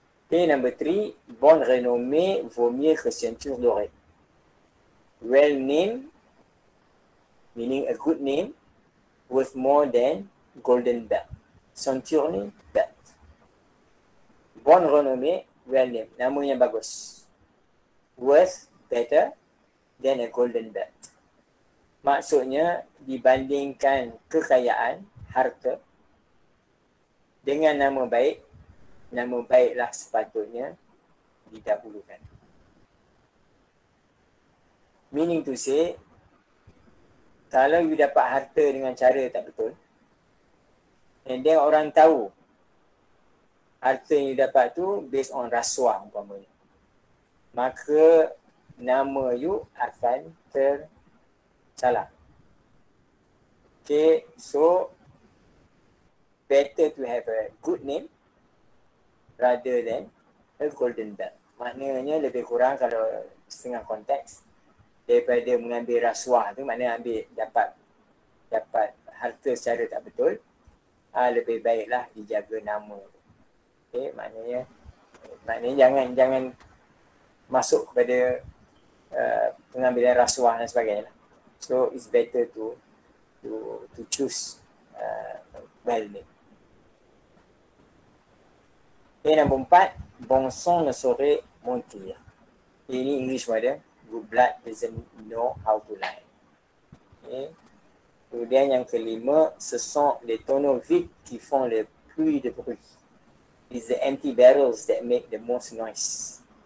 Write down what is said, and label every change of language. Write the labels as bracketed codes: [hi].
[fr] Et [en] number 3, [fr] bonne renommée vaut mieux que ceinture dorée. [en] Well name, meaning a good name, worth more than golden belt. [ms] Ceinture ni belt. [fr] Bonne renommée, [en] well name, [ms] nama yang bagus. [en] Worth better than a golden belt. [ms] Maksudnya dibandingkan kekayaan, harta, dengan nama baiklah sepatutnya didahulukan. [en] Meaning to say, [ms] kalau you dapat harta dengan cara tak betul, and then orang tahu harta yang you dapat tu based on rasuah umpamanya, maka nama you akan tersalah. [en] Okay, so better to have a good name rather than a golden belt. [ms] Maknanya lebih kurang kalau setengah konteks, daripada mengambil rasuah tu, maknanya dapat harta secara tak betul, lebih baiklah dijaga nama. Okay, maknanya jangan masuk kepada pengambilan rasuah dan sebagainya. [en] So it's better to choose well name. [ms] Okay, nombor 4, [fr] bon sang ne saurait mentir. [ms] Ini English word. [en] Good blood doesn't know how to lie. Okay. [ms] Kemudian yang kelima, [fr] ce sont les tonneaux vides qui font le plus de bruit. [en] It's the empty barrels that make the most noise.